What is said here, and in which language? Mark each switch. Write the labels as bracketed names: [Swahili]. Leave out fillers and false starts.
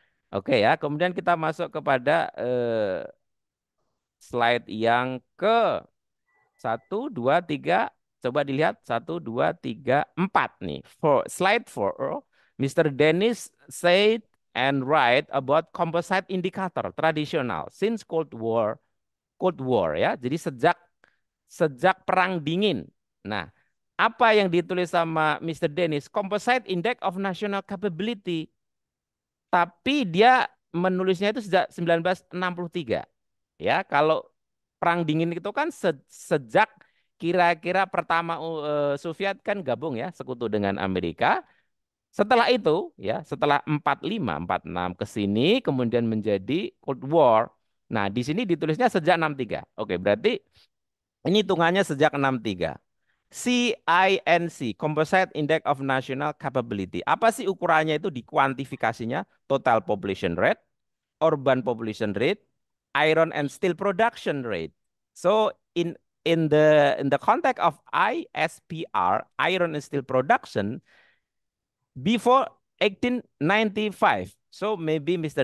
[Indonesian] Oke ya, kemudian kita masuk kepada slide yang ke 1, 2, 3. Coba dilihat 1, 2, 3, 4 nih. Slide 4, Mr. [English] Dennis said and write about composite indicator tradisional since Cold War ya. [Indonesian] Jadi sejak Perang Dingin. Nah, apa yang ditulis sama Mr. Dennis? [English] Composite Index of National Capability. [Indonesian] Tapi dia menulisnya itu sejak 1963. Ya, kalau Perang Dingin itu kan sejak kira-kira pertama Soviet kan gabung ya, sekutu dengan Amerika. Setelah itu ya, setelah 45, 46 ke sini kemudian menjadi Cold War. Nah, di sini ditulisnya sejak 63. Oke, berarti ini hitungannya sejak 63. [English] CINC, Composite Index of National Capability. [Indonesian] Apa sih ukurannya itu, dikuantifikasinya? [English] Total population rate, urban population rate, iron and steel production rate. So in the context of ISPR, iron and steel production, before 1895. So maybe Mr.